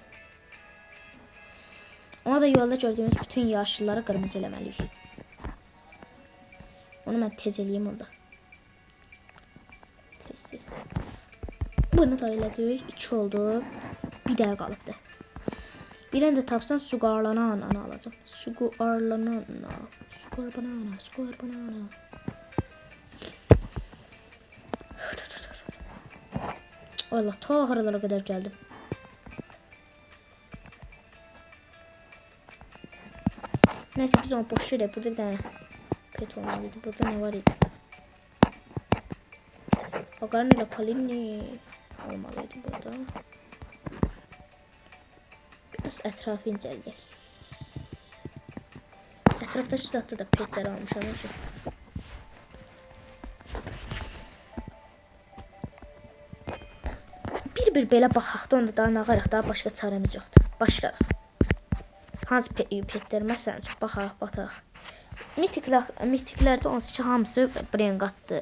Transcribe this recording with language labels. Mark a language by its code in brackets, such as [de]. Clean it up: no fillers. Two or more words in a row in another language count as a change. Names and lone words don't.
[az] Ona da yolda gördüğümüz bütün yaşlıları qırmızı eləməliyik. Onu mən tez eləyim orada. Tez. Bunu da elədik. 2 oldu. Bir dənə qalıbdı. [tr] Birini de tapsam sugarlanan ana alacağım. Sugarlanan. Allah, ta haralara kadar geldim. Neyse, biz onu boş verelim. Burada bir tane pet olmalıydı. Burada ne var idi? Bakarın ile Palini olmalıydı burada. [az] Biraz etrafı inceleyək. Etrafdakı zatda da petler almışam. Bir belə baxaq da, onda daha nağaraq, daha başqa çarəmiz yoxdur. Başladıq. Hansı petler məsələn üçün baxaq. Mitiklərdə onsuz ki, hamısı brain qatdı.